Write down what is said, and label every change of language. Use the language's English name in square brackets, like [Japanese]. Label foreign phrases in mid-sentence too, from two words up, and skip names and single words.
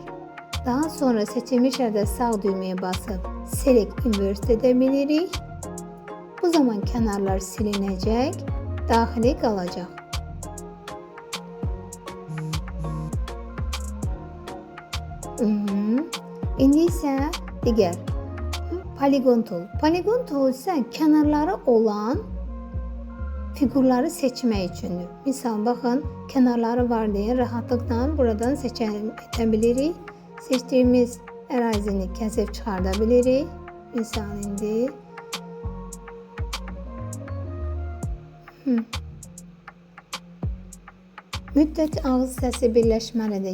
[Azerbaijani] Daha sonra seçilmiş yerdə sağ düymeye basıb [English] select invert [Azerbaijani] edə bilirik. Bu zaman kənarlar silinəcək, daxili qalacaq. İndi isə digər Polygon tool. Polygon tool isə kənarları olan figurları seçmək üçündür. Misal, baxın, kənarları var deyə rahatlıqla buradan seçə bilirik. Seçdiyimiz ərazini kəsib çıxarda bilirik. Misal, indi. Müddət ağız hissəsi birləşməlidir.